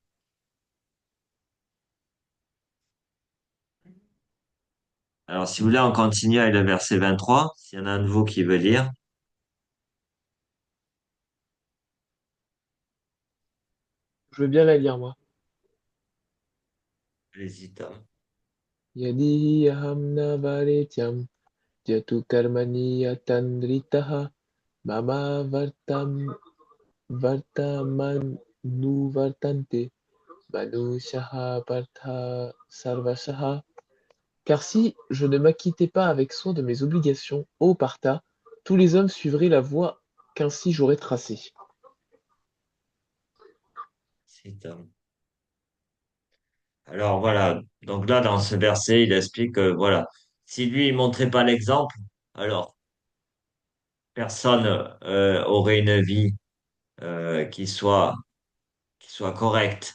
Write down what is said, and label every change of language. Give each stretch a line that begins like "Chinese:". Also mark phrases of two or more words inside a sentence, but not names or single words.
French: Alors, si vous voulez, on continue avec le verset 23. S'il y en a un de vous qui veut lire, Je veux bien la lire, moi. n'hésitez pas.
Sanskrit: Yadihi aham na varetyam jatu karmani yatandritaha mama vartamanu vartante manushaha partha sarvashaha.
French: Car si je ne m'acquittais pas avec soin de mes obligations, ô Partha, tous les hommes suivraient la voie qu'ainsi j'aurais tracée. Alors voilà, donc là dans ce verset, il explique que voilà, si lui il montrait pas l'exemple, alors personne aurait une vie qui soit correcte.